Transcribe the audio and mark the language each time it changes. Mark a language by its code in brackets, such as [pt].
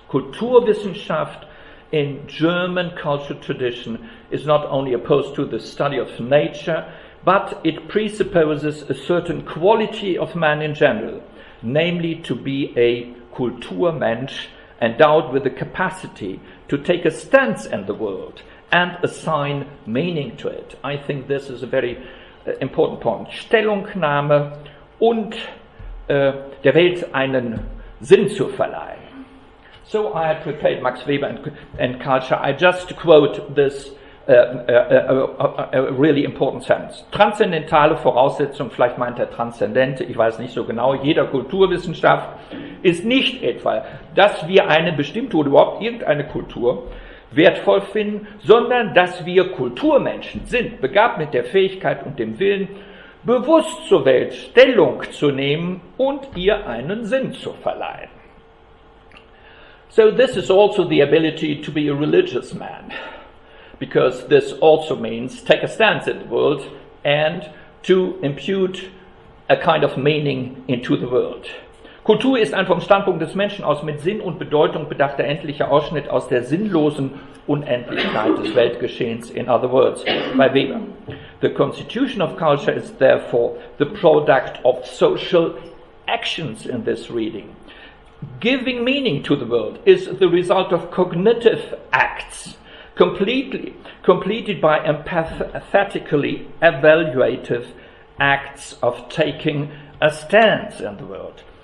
[en] Kulturwissenschaft in German cultural tradition is not only opposed to the study of nature, but it presupposes a certain quality of man in general, namely to be a Kulturmensch, endowed with the capacity to take a stance in the world and assign meaning to it. I think this is a very important point. [de] Stellungnahme und der Welt einen Sinn zu verleihen. [en] So I had prepared Max Weber and culture. I just quote this a really important sentence. [de] Transzendentale Voraussetzung, vielleicht meint er transzendente, ich weiß nicht so genau, jeder Kulturwissenschaft ist nicht etwa, dass wir eine bestimmte oder überhaupt irgendeine Kultur wertvoll finden, sondern dass wir Kulturmenschen sind, begabt mit der Fähigkeit und dem Willen, bewusst zur Welt Stellung zu nehmen und ihr einen Sinn zu verleihen. [en] So this is also the ability to be a religious man, because this also means take a stance in the world and to impute a kind of meaning into the world. [de] Kultur ist ein vom Standpunkt des Menschen aus mit Sinn und Bedeutung bedachter endlicher Ausschnitt aus der sinnlosen Unendlichkeit des Weltgeschehens, [en] in other words, by Weber. The constitution of culture is therefore the product of social actions in this reading. Giving meaning to the world is the result of cognitive acts, completed by empathetically evaluative acts of taking a stance in the world.